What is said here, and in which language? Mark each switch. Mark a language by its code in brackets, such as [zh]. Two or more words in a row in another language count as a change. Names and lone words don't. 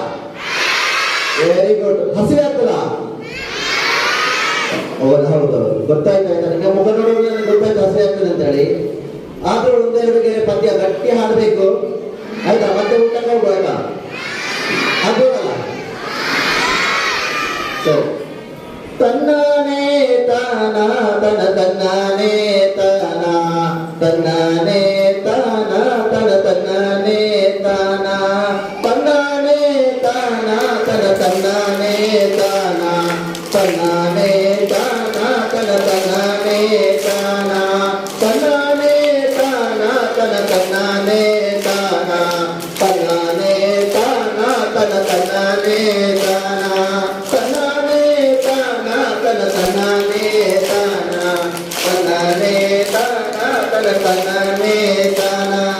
[kn] ವೆರಿ ಗುಡ್. ಹಸಿವೆ ಆಗ್ತದ? ಹೌದು, ಗೊತ್ತಾಯ್ತಾ? ನನಗೆ ಮುಖ ನೋಡುವಾಗ ನನಗೆ ಗೊತ್ತಾಯ್ತು ಹಸಿವೆ ಆಗ್ತದೆ ಅಂತ ಹೇಳಿ. ಆದ್ರೂ 1-2 ಗೆರೆ ಪದ್ಯ ಗಟ್ಟಿ ಹಾಡಬೇಕು, ಆಯ್ತಾ? ಮತ್ತೆ ಊಟಕ್ಕೆ ಹೋಗುವ, ಆಯ್ತಾ? ಆಗ್ಬೋದಲ್ಲ? ಸರಿ, ತಾನ ತನ ತನ್ನಾನೇ ತಾನ ತನ್ನಾನೇ ತಾನ ತನ ತನ್ನಾನೇ ತಾನ ತನ್ನಾನೇ ತಾನ ತನ ತನ್ನಾನೇ ತಾನ ತನ್ನಾನೇ ತಾನ ತನ ತನ್ನಾನೇ ತಾನ ತನ್ನಾನೇ ತಾನ ತನ ತನ್ನಾನೇ ತಾನ ತನ್ನಾನೇ ತಾನ ತನ ತನ್ನಾನೇ ತಾನ ತನ್ನಾನೇ ತಾನ ತನ ತನ್ನಾನೇ ತಾನ ತನ್ನಾನೇ ತಾನ ತನ ತನ್ನಾನೇ ತಾನ